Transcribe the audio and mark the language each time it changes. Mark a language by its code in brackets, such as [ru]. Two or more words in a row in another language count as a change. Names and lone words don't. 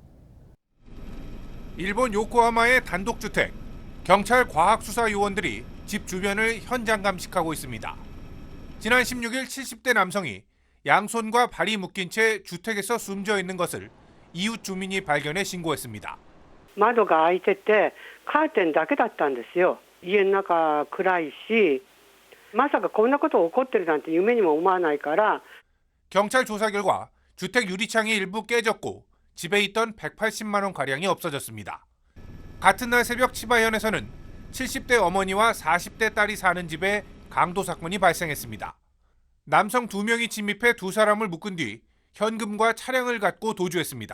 [ko] 일본 요코하마의 단독주택, 경찰 과학수사요원들이 집 주변을 현장 감식하고 있습니다. 지난 16일 70대 남성이 양손과 발이 묶인 채 주택에서 숨져 있는 것을 이웃 주민이 발견해 신고했습니다. [ja] 窓が開いててカーテンだけだったんですよ。家の中暗いし、まさかこんなこと起こってるなんて夢にも思わないから。 [ko] 경찰 조사 결과 주택 유리창이 일부 깨졌고 집에 있던 180만 원 가량이 없어졌습니다. 같은 날 새벽 치바현에서는 70대 어머니와 40대 딸이 사는 집에 강도 사건이 발생했습니다. 남성 2명이 침입해 2사람을 묶은 뒤 현금과 차량을 갖고 도주했습니다.